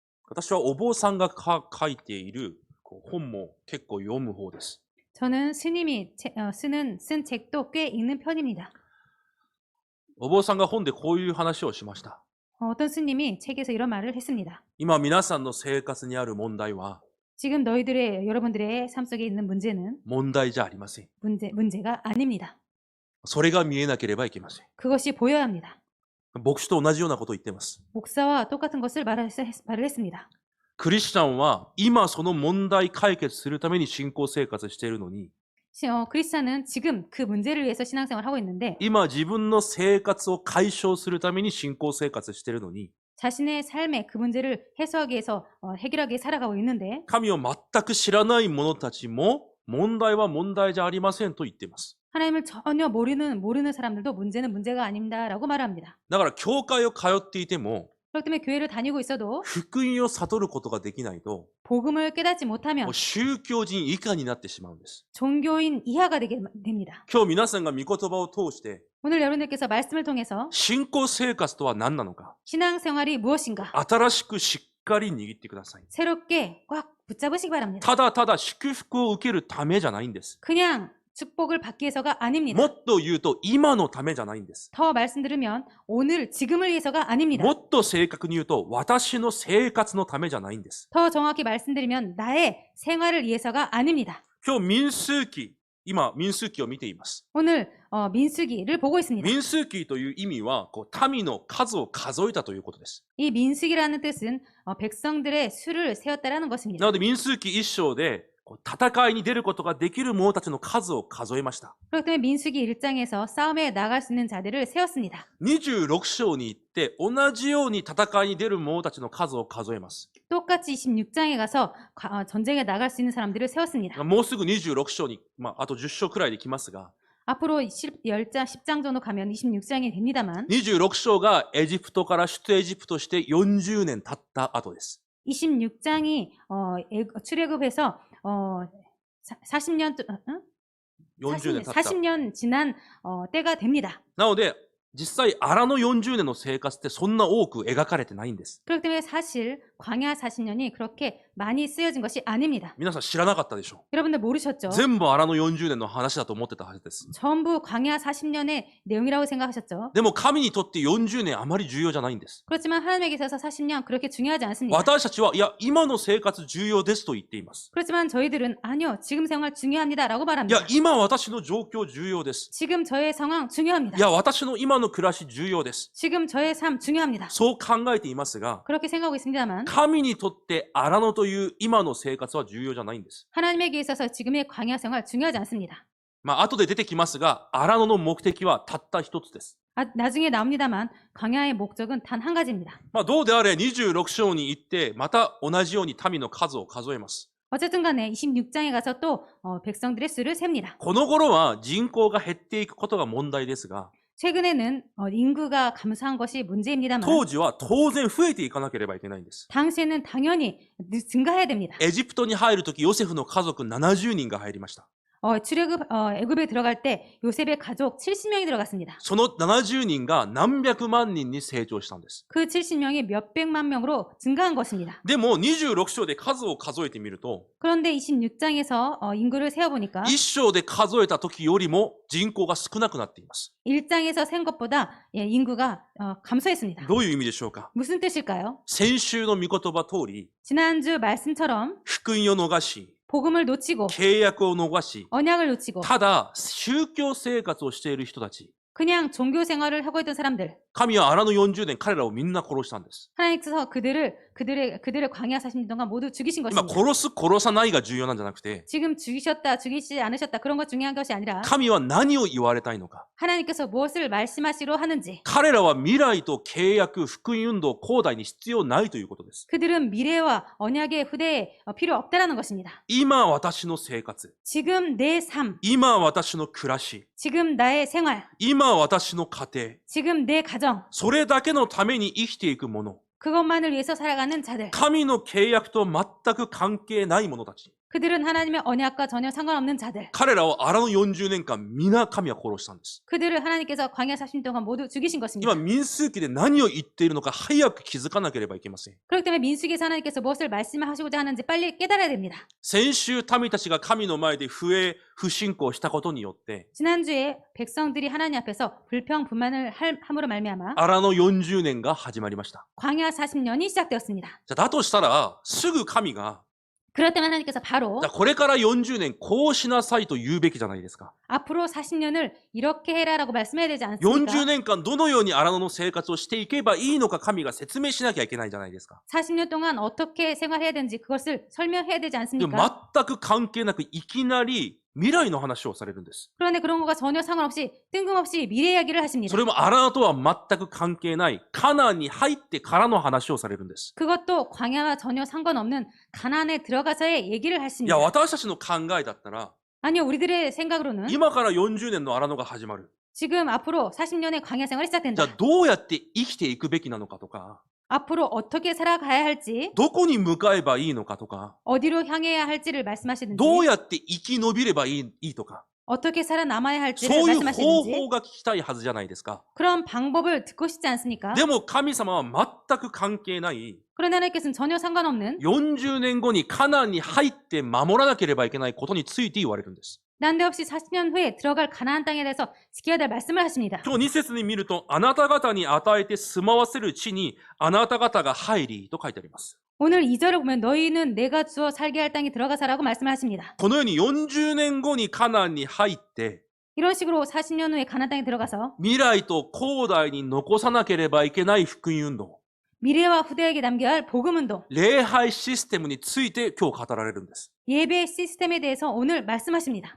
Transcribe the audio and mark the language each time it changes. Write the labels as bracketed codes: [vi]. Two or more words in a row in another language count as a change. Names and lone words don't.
[ja] 私はお坊さんが書いている本も結構読む方です。 [ko] 저는 스님이 쓴 책도 꽤 읽는 편입니다. [ja] お坊さんが本でこういう話をしました。 [ko] 어떤 스님이 책에서 이런 말을 했습니다. [ja] 今皆さんの生活にある問題は [ko] 지금 여러분들의 삶 속에 있는 문제는 [ja] 問題じゃありません。 [ko] 문제가 아닙니다. [ja] それが見えなければいけません。 [ko] 그것이 보여야 합니다. [ja] 牧師と同じようなことを言っています。 [ko] 목사와 똑같은 것을 말을 했습니다. [ja] クリスチャンは今その問題解決するために信仰生活しているのに、 [ko] 크리스찬은 지금 그 문제를 위해서 신앙생활을 하고 있는데 [ja] 今自分の生活を解消するために信仰生活しているのに、 [ko] 자신의 삶에 그 문제를 해소하기 위해서 해결하기 위해 살아가고 있는데 [ja] 神を全く知らない者たちも問題は問題じゃありませんと言っています。 [ko] 하나님을 전혀 모르는 사람들도 문제는 문제가 아닙니다라고 말합니다. [ja] だから教会を通っていても [ko] 그렇기 때문에 교회를 다니고 있어도 [ja] 福音を悟ることができないと [ko] 복음을 깨닫지 못하면 [ja] もう宗教人以下になってしまうんです。 [ko] 종교인 이하가 되게 됩니다. [ja] 今日皆さんが御言葉を通して [ko] 오늘 여러분들께서 말씀을 통해서 [ja] 信仰生活とは何なのか [ko] 신앙생활이 무엇인가 [ja] 新しくしっかり握ってください。 [ko] 새롭게 꽉 붙잡으시기 바랍니다. [ja] ただただ祝福を受けるためじゃないんです。 [ko] 그냥 축복을 받기 위해서가 아닙니다. [ja] もっと言うと今のためじゃないんです。 [ko] 더 말씀드리면 오늘 지금을 위해서가 아닙니다. [ja] もっと正確に言うと私の生活のためじゃないんです。 [ko] 더 정확히 말씀드리면 나의 생활을 위해서가 아닙니다. [ja] 今日民数記、今民数記を見ています。 [ko] 오늘 민수기를 보고 있습니다. [ja] 民数記という意味は民の数を数えたということです。 [ko] 이 민수기라는 뜻은 백성들의 수를 세웠다라는 [ja] な [ko] 것입니다. [ja] ので民数記1章で戦いに出ることができる者たちの数を数えました。 [ko] 그렇기 때문에 민수기 1장에서 싸움에 나갈 수 있는 자들을 세웠습니다. [ja] 26 章に行って同じように戦いに出る者たちの数を数えます。 [ko] 똑같이 26장에 가서 전쟁에 나갈 수 있는 사람들을 세웠습니다. [ja] もうすぐ26章に、あと10章くらいで来ますが、 [ko] 앞으로 10장 정도 가면 26장이 됩니다만 [ja] 26 章がエジプトから出エジプトして40年経った後です。 [ko] 26장이 출애굽해서 40년 [ja] 40 年経った。 [ko] 40년 지난 때가 됩니다. [ja] なので、実際、荒の40年の生活ってそんな多く描かれてないんです。 [ko] 그렇기 때문에 사실 광야 40년이 그렇게 많이 쓰여진 것이 아닙니다. [ja] 皆さん知らなかったでしょ [ko] 여러분들 모르셨죠? [ja] う。全部荒の40年の話だと思ってたはずです。 [ko] 전부 광야 40년의 내용이라고 생각하셨죠? [ja] でも神にとって40年あまり重要じゃないんです。 [ko] 그렇지만 하나님에게 있어서 40년 그렇게 중요하지 않습니다. [ja] 私たちは、いや、今の生活重要ですと言っています。 [ko] 그렇지만 저희들은 아니요, 지금 생활 중요합니다라고 [ja] い [ko] 말합니다. [ja] や、今私の状況重要です。 [ko] 지금 저의 상황 중요합니다. [ja] いや、私の今の暮らし重要です。 [ko] 지금 저의 삶 중요합니다. [ja] そう考えていますが、 [ko] 그렇게 생각하고 있습니다만 [ja] 神にとって荒野という今の生活は重要じゃないんです。 [ko] 하나님에게 있어서 지금의 광야 생활 중요하지 않습니다. [ja] 後で出てきますが、荒野の目的はたった一つです。 [ko] 나중에 나옵니다만 광야의 목적은 단 한 가지입니다. [ja] どうであれ26章に行って、また同じように民の数を数えます。 [ko] 어쨌든 간에 26장에 가서 또 백성들의 수를 셉니다. [ja] この頃は人口が減っていくことが問題ですが、 [ko] 최근에는 인구가 감소한 것이 문제입니다만 [ja] 当時は当然増えていかなければいけないんです。 [ko] 당시에는 당연히 증가해야 됩니다. [ja] エジプトに入るとき、ヨセフの家族70人が入りました。 [ko] 애굽에 들어갈 때 요셉의 가족 70명이 들어갔습니다. [ja] その70人が何百万人に成長したんです。 [ko] 그 70명이 몇백만 명으로 증가한 것입니다. [ja] でも26章で数を数えてみると、 [ko] 그런데 26장에서 인구를 세어보니까 [ja] 1 章で数えた時よりも人口が少なくなっています。 [ko] 1장에서 센 것보다 인구가 감소했습니다. [ja] どういう意味でしょうか。 [ko] 무슨 뜻일까요? [ja] 先週の御言葉通り、 [ko] 지난주 말씀처럼 [ja] 福音を逃し、 [ko] 복음을 놓치고 [ja] 契約を逃し、 [ko] 언약을 놓치고 [ja] ただ宗教生活をしている人たち、 [ko] 그냥 종교 생활을 하고 있던 사람들 [ja] 神は荒野40年彼らをみんな殺したんです。 [ko] 하나님께서 그들을 광야 40년 동안 모두 죽이신 [ja] 今 [ko] 것입니다. [ja] 殺す殺さないが重要なんじゃなくて、 [ko] 지금 죽이셨다 죽이지 않으셨다 그런 것 중요한 것이 아니라 [ja] 神は何を言われたいのか。 [ko] 하나님께서 무엇을 말씀하시려 하는지 [ja] 彼らは未来と契約、福音運動、後代に必要ないということです。 [ko] 그들은 미래와 언약의 후대에 필요 없다라는 것입니다. [ja] 今私の生活、 [ko] 지금 내 삶, [ja] 今私の暮らし、 [ko] 지금 나의 생활, [ja] 今私の家庭、 [ko] 지금 내 가정 [ja] それだけのために生きていくもの、 [ko] 그것만을 위해서 살아가는 자들 [ja] 神の契約と全く関係ない者たち、 [ko] 그들은 하나님의 언약과 전혀 상관없는 자들. [ja] 彼らを荒野40年間、皆神は殺したんです。 [ko] 그들을 하나님께서 광야 40년 동안 모두 죽이신 [ja] 今、 [ko] 것입니다. [ja] 民数記で何を言っているのか早く気づかなければいけません。 [ko] 그렇기 때문에 민수기에서 하나님께서 무엇을 말씀하시고자 하는지 빨리 깨달아야 됩니다. [ja] 先週、民たちが神の前で不信仰したことによって、 [ko] 지난주에 백성들이 하나님 앞에서 불평불만을 함으로 말미암아 [ja] 荒野40年が始まりました。 [ko] 광야 40년이 시작되었습니다. [ja] じゃあ、だとしたら、すぐ神が、 [ko] 그렇다면 하나님께서 바로 [ja] じゃあこれから40年こうしなさいと言うべきじゃないですか。 [ko] 앞으로 40년을 이렇게 해라라고 말씀해야 되지 [ja] 40 [ko] 않습니까? [ja] 年間どのように荒野の生活をしていけばいいのか神が説明しなきゃいけないじゃないですか。 [ko] 40년 동안 어떻게 생활해야 되는지 그것을 설명해야 되지 [ja] でも [ko] 않습니까? [ja] 全く関係なくいきなり未来の話をされるんです。 [ko] 그런데 그런 거가 전혀 상관없이 뜬금없이 미래 이야기를 하십니다. [ja] それも荒野とは全く関係ないカナンに入ってからの話をされるんです。 [ko] 그것도 광야와 전혀 상관없는 가나안에 들어가서의 얘기를 [ja] いや、 [ko] 하십니다. [ja] 私たちの考えだったら [ko] 아니요, 우리들의 생각으로는 [ja] 今から40年の荒野が始まる。 [ko] 지금 앞으로 40년의 광야 생활이 [ja] じゃ [ko] 시작된다. [ja] あどうやって生きていくべきなのかとか、 [ko] 앞으로 어떻게 살아가야 할지, [ja] どこに向かえばいいのかとか、 [ko] 어디로 향해야 할지를 말씀하시든지, [ja] どうやって生き延びればいいとか、 [ko] 어떻게 살아남아야 할지를 [ja] そういう方 [ko] 말씀하시든지 [ja] 法が聞きたいはずじゃないですか。 [ko] 그런 방법을 듣고 싶지 않습니까? [ja] でも神様は全く関係ない [ko] 그러나 하나님께서는 전혀 상관없는 [ja] 40 年後にカナンに入って守らなければいけないことについて言われるんです。 [ko] 난데없이 40년 후에 들어갈 가나안 땅에 대해서 지켜야 될 말씀을 하십니다. [ja] 今日2節に見ると、あなた方に与えて住まわせる地にあなた方が入りと書いてあります。 [ko] 오늘 2절을 보면 너희는 내가 주어 살게 할 땅에 들어가서라고 말씀을 하십니다. [ja] このように40年後にカナンに入って、 [ko] 이런 식으로 40년 후에 가나안 땅에 들어가서 [ja] 未来と後代に残さなければいけない福音運動、 [ko] 미래와 후대에게 남겨야 할 복음 운동, [ja] 礼拝システムについて今日語られるんです。 [ko] 예배 시스템에 대해서 오늘 말씀하십니다.